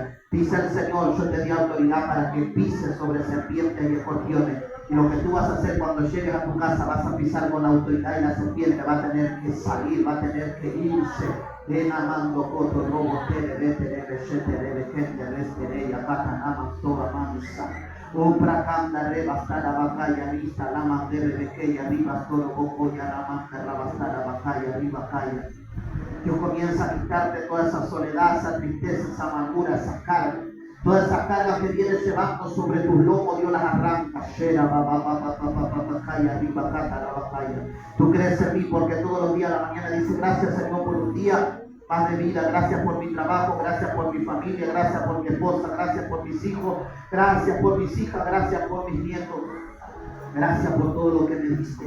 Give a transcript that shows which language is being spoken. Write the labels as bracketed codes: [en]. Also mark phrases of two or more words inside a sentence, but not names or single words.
[es] Dice el Señor, yo te di autoridad para que pises sobre serpientes y escorpiones Y lo que tú vas a hacer cuando llegues a tu casa, vas a pisar con autoridad y la serpiente va a tener que salir, va a tener que irse. Ven amando coto robo tere vete rechete rebe gente restere ya patanama toda mansa. Upra kanda reba stara bakaya rista la mandere bekeya riba toro boko ya la manda rabastara bakaya riba kaya. Dios comienza a quitarte toda esa soledad, esa tristeza, esa amargura, esa carga. Toda esa carga que viene llevando sobre tus lomos, Dios las arranca. Tú crees en mí porque todos los días a la mañana dice gracias Señor por un día más de vida, gracias por mi trabajo, gracias por mi familia, gracias por mi esposa, gracias por mis hijos, gracias por mis hijas, gracias por mis nietos, gracias por todo lo que me diste.